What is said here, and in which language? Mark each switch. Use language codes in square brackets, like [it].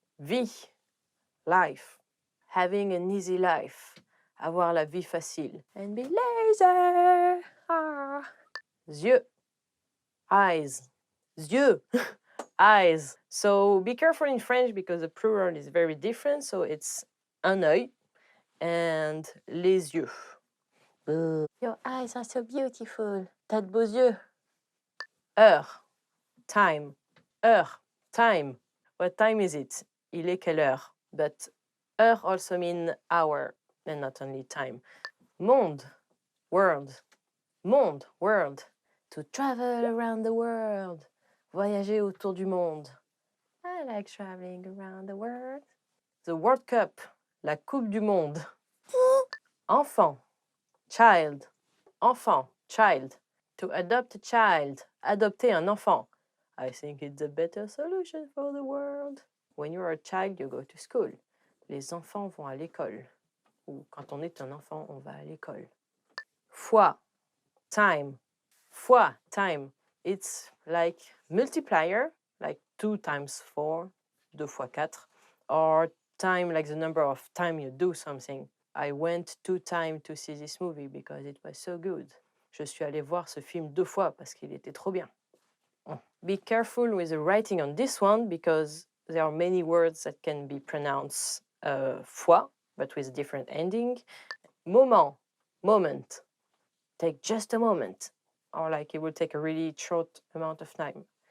[en] Vie, life. Having an easy life. [fr] Avoir la vie facile. [en] And be lazy. Ah. Yeux. Eyes. Yeux. Eyes. So be careful in French because the plural is very different. So it's un œil and les yeux. Your eyes are so beautiful. [fr] T'as de beaux yeux. Heure. Time. Heure. Time. [en] What time is it? [fr] Il est quelle heure? [en] But heure also mean hour and not only time. Monde. World. Monde. World. To travel around the world. [fr] Voyager autour du monde. [en] I like traveling around the world. The World Cup. [fr] La Coupe du Monde. [en] Enfant. Child. Enfant. Child. To adopt a child. [fr] Adopter un enfant. [en] I think it's a better solution for the world. When you're a child, you go to school. [fr] Les enfants vont à l'école. Ou quand on est un enfant, on va à l'école. [en] Fois. Time. Fois. Time. It's like multiplier, like 2 times 4, [fr] 2 fois 4. [en] Or time, like the number of time you do something. I went 2 times to see this movie because it was so good. [fr] Je suis allée voir ce film 2 fois parce qu'il était trop bien. [en] Be careful with the writing on this one because there are many words that can be pronounced fois, but with different ending. Moment, moment. Take just a moment. Or like it will take a really short amount of time.